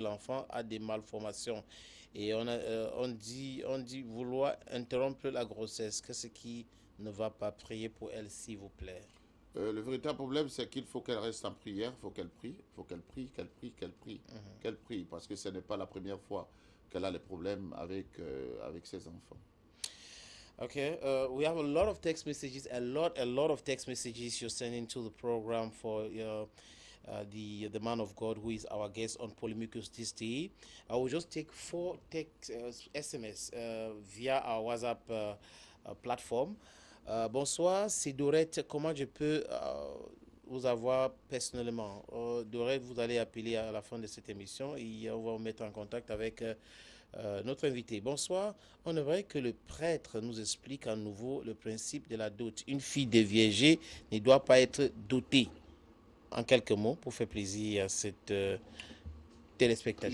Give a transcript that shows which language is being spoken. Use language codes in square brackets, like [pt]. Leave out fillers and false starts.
[fr] L'enfant a des malformations et on dit vouloir interrompre la grossesse. Qu'est-ce qui ne va pas? Prier pour elle s'il vous plaît. Le véritable problème, c'est qu'il faut qu'elle reste en prière, il faut qu'elle prie, qu'elle prie, parce que ce n'est pas la première fois qu'elle a les problèmes avec ses enfants. [en] Okay, we have a lot of text messages, a lot of text messages you're sending to the program for the man of God who is our guest on Polymicus this day. I will just take 4 text SMS via our WhatsApp platform. [fr] Bonsoir, c'est Dorette. Comment je peux vous avoir personnellement? Dorette, vous allez appeler à la fin de cette émission et on va vous mettre en contact avec notre invité. Bonsoir. On aimerait que le prêtre nous explique à nouveau le principe de la dot. Une fille déviergée ne doit pas être dotée. En quelques mots, pour faire plaisir à cette téléspectateur.